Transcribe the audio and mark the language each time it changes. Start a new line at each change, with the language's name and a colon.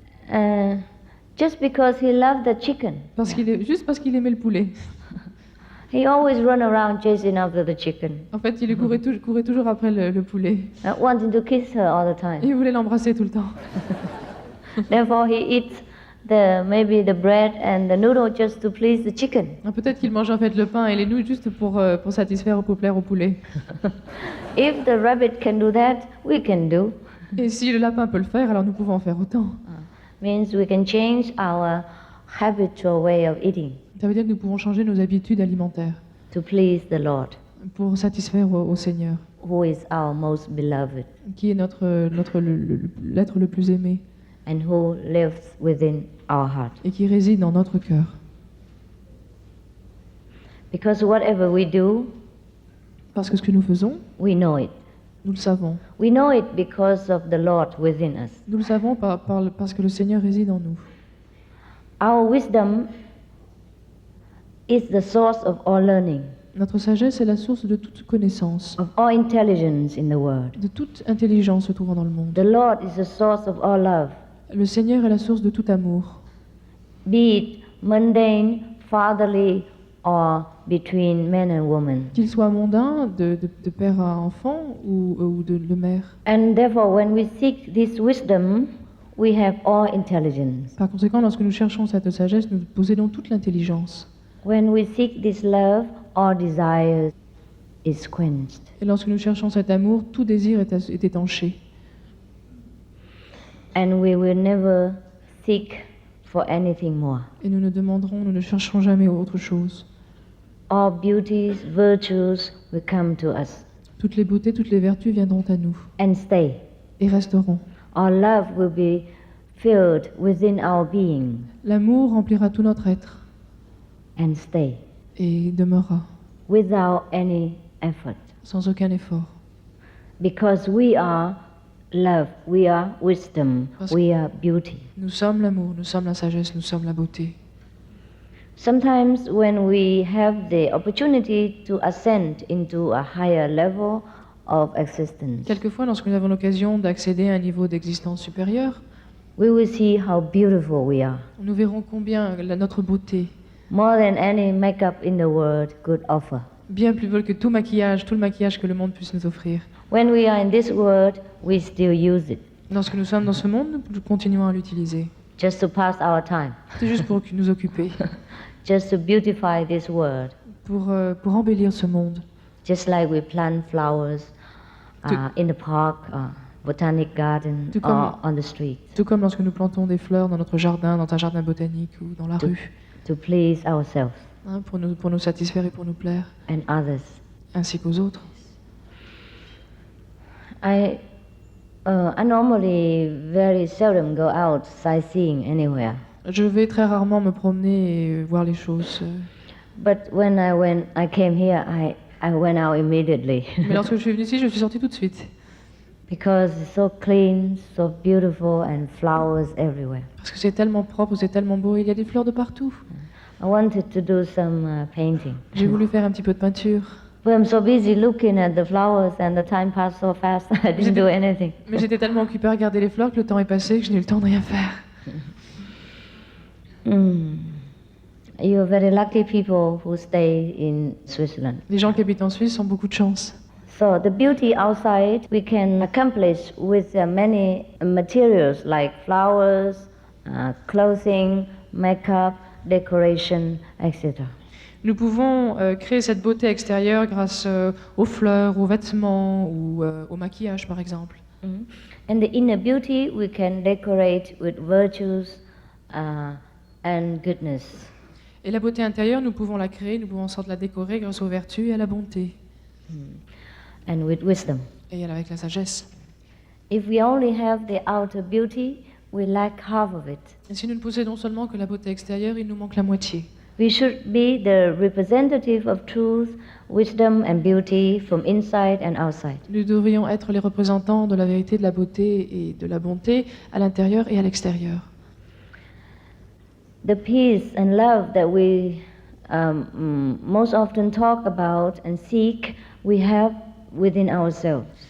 English: Yes. Just because he loved the chicken.
French: Juste parce qu'il aimait le poulet.
English: He always run around chasing after the chicken.
French: En fait, il courait toujours après le poulet.
English: Wanting to kiss her all the time.
French: Et il voulait l'embrasser tout le temps.
English: Therefore, he eats maybe the bread and the noodle just to please the chicken.
French: Peut-être qu'il mange en fait le pain et les nouilles juste pour satisfaire, pour plaire au poulet.
English: If the rabbit can do that, we can do.
French: Et si le lapin peut le faire, alors nous pouvons en faire autant.
English: Means we can change our habitual way of eating.
French: Ça veut dire que nous pouvons changer nos habitudes alimentaires.
English: To please the Lord.
French: Pour satisfaire au Seigneur.
English: Who is our most beloved.
French: Qui est l'être le plus aimé.
English: And who lives within our heart.
French: Et qui réside dans notre cœur.
English: Because whatever we do,
French: parce que ce que nous faisons,
English: we know it.
French: Nous le savons.
English: We know it because of the Lord within us.
French: Nous le savons parce que le Seigneur réside en nous.
English: Our wisdom is the source of all learning.
French: Notre sagesse est la source de toute connaissance.
English: Of all intelligence in the world.
French: De toute intelligence se trouvant dans le monde.
English: The Lord is the source of all love.
French: Le Seigneur est la source de tout amour.
English: Be it mundane, fatherly, or between men and women.
French: Qu'il soit mondain, de père à enfant ou de mère.
English: And therefore, when we seek this wisdom, we have all intelligence.
French: Par conséquent, lorsque nous cherchons cette sagesse, nous possédons toute l'intelligence.
English: When we seek this love, all desire is quenched.
French: Et lorsque nous cherchons cet amour, tout désir est étanché.
English: And we will never seek for anything more.
French: Et nous ne chercherons jamais autre chose.
English: All beauties, virtues will come to us.
French: Toutes les beautés, toutes les vertus viendront à nous.
English: And stay.
French: Et resteront.
English: Our love will be filled within our being.
French: L'amour remplira tout notre être.
English: And stay.
French: Et demeurera.
English: Without any effort.
French: Sans aucun effort.
English: Because we are love, we are wisdom,
French: Parce
English: we are beauty.
French: Nous sommes l'amour, nous sommes la sagesse, nous sommes la beauté.
English: Sometimes when we have the opportunity to ascend into a higher level of existence,
French: Quelquefois, lorsque nous avons l'occasion d'accéder à un niveau d'existence supérieur,
English: we will see how beautiful we are,
French: nous verrons combien notre beauté,
English: more than any makeup in the world could offer.
French: bien plus belle que tout le maquillage que le monde puisse nous offrir.
English: When we are in this world, we still use it,
French: Lorsque nous sommes dans ce monde, nous continuons à l'utiliser.
English: just to pass our time,
French: C'est juste pour nous occuper,
English: just to beautify this world,
French: pour embellir ce monde.
English: just like we plant flowers in the park, botanic garden,
French: Tout comme-
English: or on the street,
French: Tout comme lorsque nous plantons des fleurs dans notre jardin, dans un jardin botanique ou dans la
English: to,
French: rue,
English: to please ourselves
French: hein, pour nous satisfaire et pour nous plaire,
English: and others.
French: ainsi qu'aux autres.
English: I normally very seldom go out sightseeing anywhere.
French: Je vais très rarement me promener et voir les choses.
English: But when I came here, I went out immediately
French: Mais lorsque je suis venue ici, je suis sortie tout de suite.
English: because it's so clean, so beautiful, and flowers everywhere.
French: Parce que c'est tellement propre, c'est tellement beau, il y a des fleurs de partout.
English: I wanted to do some painting.
French: J'ai voulu faire un petit peu de peinture.
English: But I'm so busy looking at the flowers, and the time passed so fast. I didn't do anything.
French: Mais j'étais tellement occupée à regarder les fleurs que le temps est passé que je n'ai eu le temps de rien faire.
English: You're very lucky people who stay in Switzerland.
French: Les gens qui habitent en Suisse ont beaucoup de chance.
English: So the beauty outside we can accomplish with many materials like flowers, clothing, makeup, decoration, etc.
French: Nous pouvons créer cette beauté extérieure grâce aux fleurs, aux vêtements ou au maquillage, par exemple.
English: And the inner beauty we can decorate with virtues and goodness.
French: Et la beauté intérieure, nous pouvons la créer, nous pouvons en sorte la décorer grâce aux vertus et à la bonté.
English: And with wisdom.
French: Et avec la sagesse.
English: If we only have the outer beauty, we lack half of it.
French: Et si nous ne possédons seulement que la beauté extérieure, il nous manque la moitié.
English: We should be the representative of truth, wisdom and beauty from inside and outside.
French: Nous devrions être les représentants de la vérité, de la beauté et de la bonté à l'intérieur et à l'extérieur.
English: The peace and love that we most often talk about and seek, we have within ourselves.